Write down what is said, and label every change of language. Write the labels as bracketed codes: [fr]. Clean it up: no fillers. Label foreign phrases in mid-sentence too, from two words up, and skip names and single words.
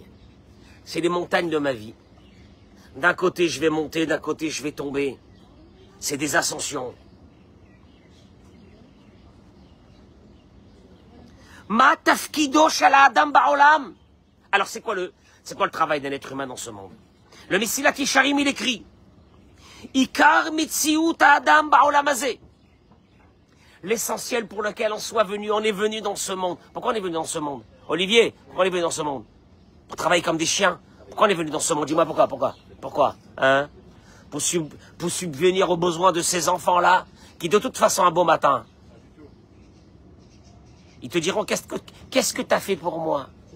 [fr] C'est les montagnes de ma vie. D'un côté, je vais monter, d'un côté, je vais tomber. C'est des ascensions. [he] מה תפקידו של האדם בעולם. [fr] Alors, c'est quoi le travail d'un être humain dans ce monde? Le Mesilat Yesharim, il écrit, [he] עיקר מציאות האדם בעולם הזה. [fr] L'essentiel pour lequel on est venu dans ce monde. Pourquoi on est venu dans ce monde? Olivier, pourquoi on est venu dans ce monde? Pour travailler comme des chiens. Pourquoi on est venu dans ce monde? Dis-moi pourquoi? Hein? Pour subvenir aux besoins de ces enfants-là, qui de toute façon, un beau matin, ils te diront, qu'est-ce que tu as fait pour moi?